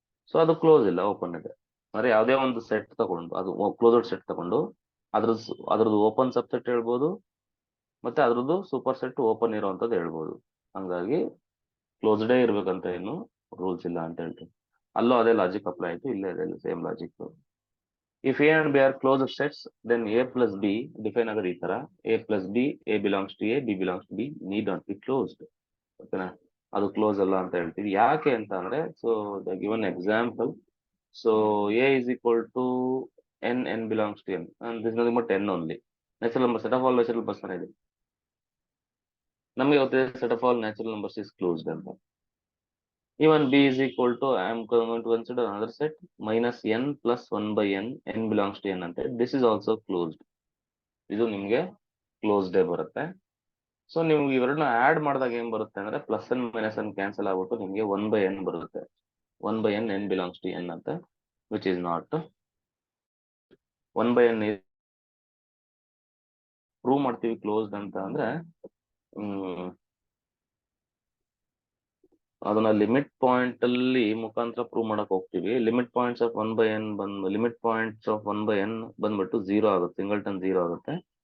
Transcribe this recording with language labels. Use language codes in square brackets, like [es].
[kn] So ಅದು close ಇಲ್ಲ, open ಇದೆ. ಅಂದ್ರೆ ಯಾವುದೇ ಒಂದು ಸೆಟ್ ತಗೊಂಡು, ಅದು ಕ್ಲೋಸ್ಡ್ ಸೆಟ್ ತಗೊಂಡು ಅದ್ರದ್ದು ಓಪನ್ ಸಬ್ಸೆಟ್ ಹೇಳ್ಬೋದು, ಮತ್ತೆ ಅದ್ರದ್ದು ಸೂಪರ್ ಸೆಟ್ ಓಪನ್ ಇರೋವಂಥದ್ದು ಹೇಳ್ಬೋದು. ಹಂಗಾಗಿ ಕ್ಲೋಸ್ಡೇ ಇರ್ಬೇಕಂತ ಏನು ರೂಲ್ಸ್ ಇಲ್ಲ ಅಂತ ಹೇಳ್ತೀನಿ. ಅಲ್ಲೂ ಅದೇ ಲಾಜಿಕ್ ಅಪ್ಲೈ ಆಯ್ತು, ಇಲ್ಲೇ ಅದೇ same logic. [en] If A and B are closed sets, then A plus B define [kn] ಆಗೋದು ಈ ತರ: [en] A plus B, A belongs to A, B belongs to B, need not be closed. [kn] ಓಕೆನಾ? ಅದು close ಅಲ್ಲ ಅಂತ ಹೇಳ್ತೀವಿ. ಯಾಕೆ ಅಂತ ಅಂದ್ರೆ, [en] So the given example So A is equal to n belongs to n, and this is nothing but n only. Natural number, set of all natural numbers [kn] ಇದೆ. ನಮಗೆ ಗೊತ್ತಿದೆ [en] set of all natural numbers is closed ಅಂತ. Even B is equal to, I am going to consider another set minus n plus 1 by n belongs to n ಅಂತ. This is also closed. [kn] ಇದು ನಿಮಗೆ closed ಬರುತ್ತೆ. So ನೀವು ಇವೆರಡನ್ನ add ಮಾಡಿದಾಗ ಏನ್ ಬರುತ್ತೆ ಅಂದ್ರೆ plus n minus n cancel ಆಗ್ಬಿಟ್ಟು ನಿಮಗೆ 1 by n ಬರುತ್ತೆ. [en] 1 by n belongs to n ಅಂತ, which is not. [kn] 1 by n prove ಮಾಡ್ತೀವಿ ಕ್ಲೋಸ್ಡ್ ಅಂತ ಅಂದ್ರೆ ಅದನ್ನ ಲಿಮಿಟ್ ಪಾಯಿಂಟ್ ಅಲ್ಲಿ ಮುಖಾಂತರ ಪ್ರೂವ್ ಮಾಡಕ್ ಹೋಗ್ತೀವಿ. [en] limit points of 1 by n [kn] limit points of 1 by n ಬಂದ್ಬಿಟ್ಟು 0 ಆಗುತ್ತೆ, ಸಿಂಗಲ್ಟನ್ 0 ಆಗುತ್ತೆ.